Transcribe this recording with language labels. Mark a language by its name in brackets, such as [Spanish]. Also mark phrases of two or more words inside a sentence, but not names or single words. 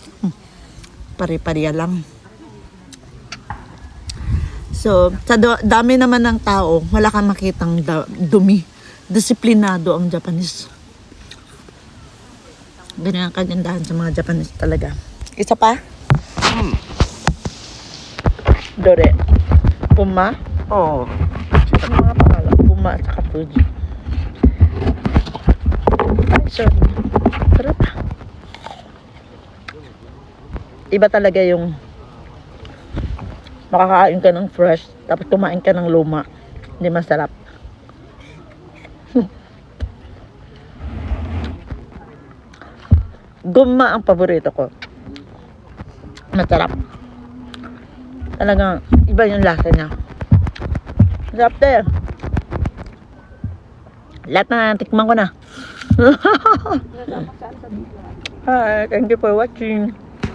[Filipino] Pare-pareha lang. So, sa dami naman ng tao, wala kang makitang dumi. Disiplinado ang Japanese. Ganyan ang kagandahan sa mga Japanese talaga. Isa pa? Dore. Puma? ああ。 Ano mga pangalan? Puma at saka Fuji. Ay, sorry. Sarap. Iba talaga yung makakain ka ng fresh tapos kumain ka ng luma. Hindi masarap. Gumma ang paborito ko. Masarap. Talagang iba yung lasa niya. Masarap tayo. Lahat na tikman ko na. [English] Hi, thank you for watching.